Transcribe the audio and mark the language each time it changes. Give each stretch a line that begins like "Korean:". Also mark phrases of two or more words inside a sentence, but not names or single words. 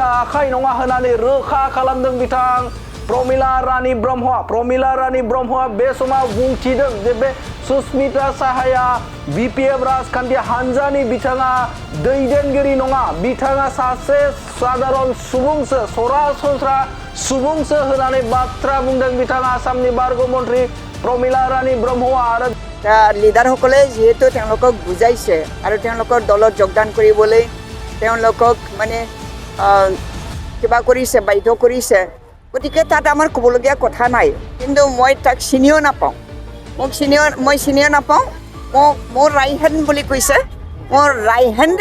Bodo: आखाइ नङा होननानै रोखा खालामदों बिथां प्रमिला रानी ब्रह्मआ बे समाव बुंथिदों जे बे सुस्मिता साहाया BPF राजखान्थि हान्जानि बिथाङा दैदेनगिरि नङा बिथाङा सासे साधारन सुबुंसो सरासनस्रा सुबुंसो होननानै बाथ्रा बुंदों बिथाङा आसामनि बारग' मन्थ्रि प्रमिला रानी ब्रह्मआ आरो
Assamese: লিডাৰসকলে যেহেতু তেওঁলোকক বুজাইছে আৰু তেওঁলোকৰ দলত যোগদান কৰিবলৈ তেওঁলোকক মানে কিবা কৰিছে বাধ্য কৰিছে গতিকে তাত আমাৰ ক'বলগীয়া কথা নাই কিন্তু মই তাক চিনিও নাপাওঁ মই চিনিও নাপাওঁ মোৰ ৰাইট হেণ্ড বুলি কৈছে মোৰ ৰাইট হেণ্ডে